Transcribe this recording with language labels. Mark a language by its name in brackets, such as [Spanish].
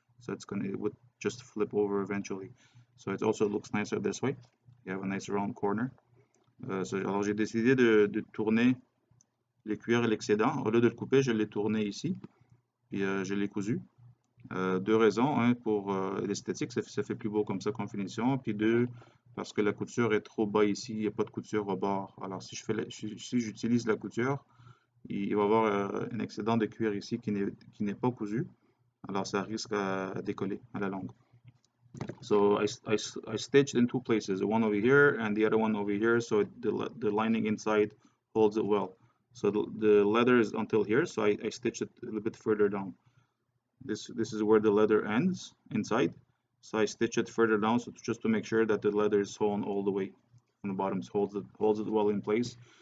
[English] So it would just flip over eventually. So it also looks nicer this way. You have a nice round corner. [French] Alors j'ai décidé de tourner les cuirs et l'excédent. Au lieu de le couper, je l'ai tourné ici. Puis je l'ai cousu. Deux raisons. Un, pour l'esthétique, ça fait plus beau comme ça comme finition. Puis deux, parce que la couture est trop bas ici, il n'y a pas de couture au bord. Alors si j'utilise la couture, il va y avoir un excédent de cuir ici qui n'est pas cousu. Alors ça risque à décoller à la longue. [English] So I stitched in two places, one over here and the other one over here, so the lining inside holds it well. So the leather is until here, so I stitched it a little bit further down. This is where the leather ends inside. So I stitch it further down, so just to make sure that the leather is sewn all the way from the bottom, holds it well in place.